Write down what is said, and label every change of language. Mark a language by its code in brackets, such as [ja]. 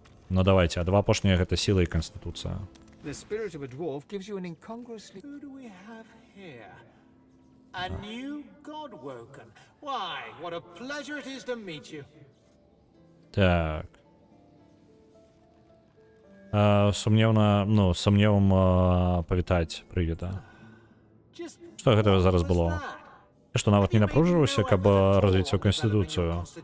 [be] Ну давайте, а два апошнія гэта сіла і канстытуцыя. [en] The spirit of a dwarf gives you an incongruously... Who do we have here? A new Godwoken. Why, what a pleasure it is to meet you. [be] Так. Сумневна, ну, сумневам павітаць прывіта. Што гэта зараз было? Што нават не напружваўся, каб развіць сваю канстытуцыю.